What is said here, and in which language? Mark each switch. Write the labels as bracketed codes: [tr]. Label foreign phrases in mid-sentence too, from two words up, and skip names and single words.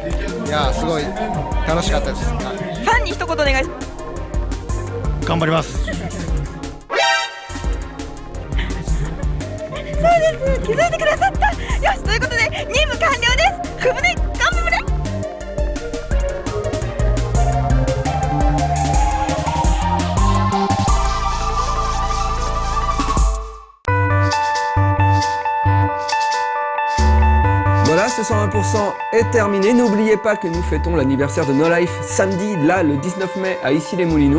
[ja] いやすごい楽しかったです。ファンに一言お願いします。頑張ります。そうです、気づいてくださった。よし、ということで任務完了です。ふむね頑張れ。 [fr] Voilà, ce 101% est terminé. N'oubliez pas que nous fêtons l'anniversaire de No Life samedi, là, le 19 mai, à Issy-les-Moulineaux.